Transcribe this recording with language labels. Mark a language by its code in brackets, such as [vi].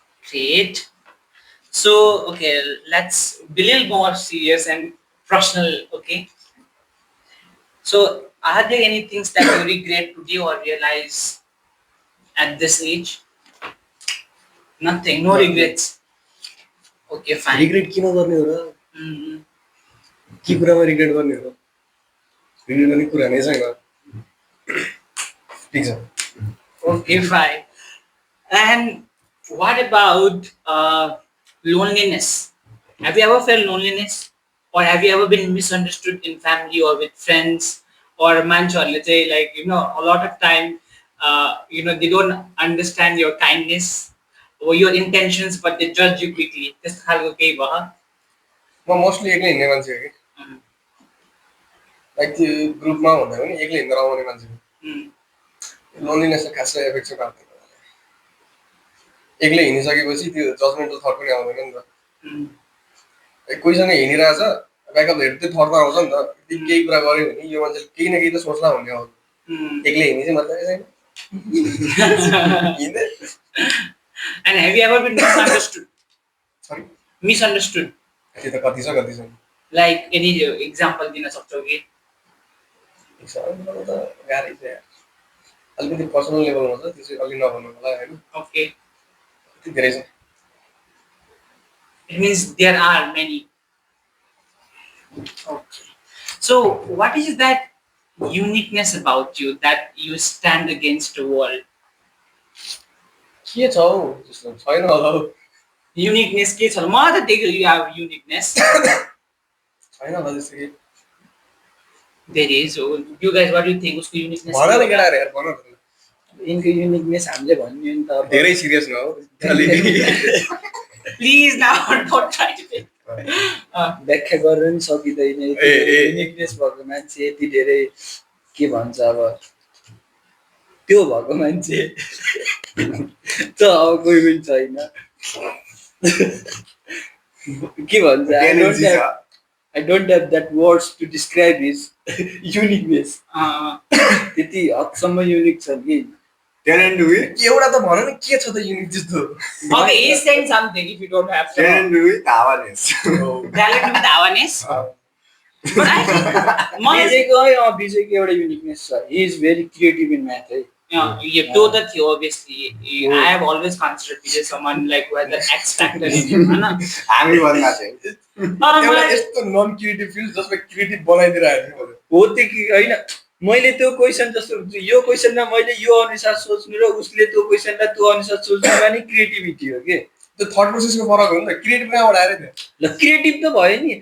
[en] Great. So, okay, let's be a little more serious and professional, okay? So, are there any things that you regret today or realize at this age? Nothing, no regrets. Okay, fine. [ne] Regret किन गर्ने हो र, के कुरामा regret गर्ने हो र, regret गर्ने कुरा नै छैन. ठिक छ. [en] Okay, fine. And what about loneliness? Have you ever felt loneliness? Or have you ever been misunderstood in family or with friends? Or let's say, like, you know, a lot of time, you know, they don't understand your kindness or your intentions, but they judge you quickly. [ne] This खालको केही भयो? म mostly एक्लै हिँड्ने मान्छे हो कि, like त्यो ग्रुपमा हुँदा पनि एक्लै हिँडेर आउने मान्छे हो. लोनलिनेस त खासै एफेक्ट चाहिँ पार्दैन. एक्लै हिँडिसकेपछि त्यो जजमेन्टल थट पनि आउँदैन नि त. कोहीसँग हिँडिरहेछ ब्याकअप हेर्नु त्यो थट त आउँछ नि त, केही कुरा गर्यो भने यो मान्छेले केही न केही त सोच्ला भन्ने हो. एक्लै हिँड्ने चाहिँ मतलब छैन. [en] And have you ever been misunderstood? Sorry? Misunderstood. [ne] त्यो त कति छ. [en] Like any example [ne] दिन सक्छौ कि? एक्जाम्पल त गाह्रै छ यार, अलिकति पर्सनल लेभलमा छ, त्यो चाहिँ अलि नभन्नु होला हैन. [en] Okay. [ne] त्यो धेरै छ. [en] It means there are many. Okay. So what is that uniqueness about you that you stand against the world? [ne] के छ हौ जस्तो छैन होला हौ. Uniqueness के छ? म त देख्छु [en] you have uniqueness. [ne] छैन होला जस्तो कि. [en] There is. So you guys, what do you think? [ne] उसको uniqueness? भन न केटाहरु यार, भन न. इनको युनिकनेस हामीले भन्ने नि त. धेरै सिरियस न हो. [en] Please now don't try to be. [ne] व्याख्या गर्न नि सकिँदैन. युनिकनेस भएको मान्छे यति धेरै के भन्छ अब त्यो भएको मान्छे त अब कोही पनि छैन. के भन्छ, [en] I don't have that words to describe his uniqueness. [ne] त्यति हदसम्म युनिक छ कि [en] talent with [ne] एउटा त भन न के छ त युनिक त्यस्तो [en] Okay, he's saying something if you don't have some. Talent with awareness Talent with awareness. But I think मलाई [ne] विजयको एउटा युनिकनेस छ [en] he is very creative in math है you know that you obviously I have always considered Vijay someone like who has that X factor in him, [ne] है ना? हामी भन्दा चाहिँ तर एउटा मलाई यस्तो नन क्रिएटिभ फिल्ड जसमा क्रिएटिभ बनाइदिरहेको थियो हो त्यो कि होइन मैले त्यो क्वेसन जस्तो यो क्वेसनमा मैले यो अनुसार सोच्नु र उसले त्यो क्वेसनलाई त्यो अनुसार सोच्नुमा नि क्रिएटिभिटी हो कि त्यो थट प्रोसेसको फरक हो नि त क्रिएटिभ कहाँबाट आएर थियो ल क्रिएटिभ त भयो नि